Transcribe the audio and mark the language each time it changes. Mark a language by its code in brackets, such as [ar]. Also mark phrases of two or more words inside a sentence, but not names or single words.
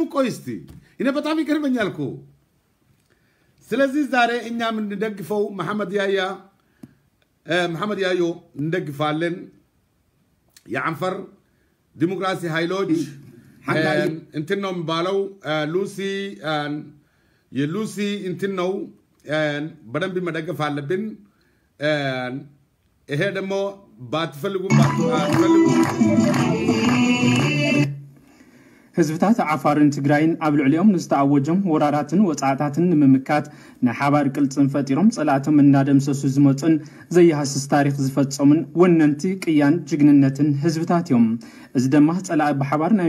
[am] ቆይ እስቲ እኔ በጣም ይገርመኛል እኮ። ስለዚህ ዛሬ እኛ እንደግፈው መሐመድ ያዮ እንደግፋለን። የአንፈር ዲሞክራሲ ኃይሎች እንትን ነው የሚባለው የሉሲ እንትን ነው በደንብ መደገፍ አለብን። ይሄ ደግሞ ባትፈልጉም [ti] ህዝብታት ዓፋርን ትግራይን ኣብ ልዕሊኦም ንዝተኣወጆም ወራራትን ወጻዕታትን ንምምካት ናይ ሓባር ቅልፅን ፈጢሮም ጸላእቶም እናደምሰሱ ዝመፁን ዘይሃስስ ታሪክ ዝፈጸሙን ወነንቲ ቅያን ጅግንነትን ህዝብታት እዮም። እዚ ድማ ጸላእ ብሓባር ናይ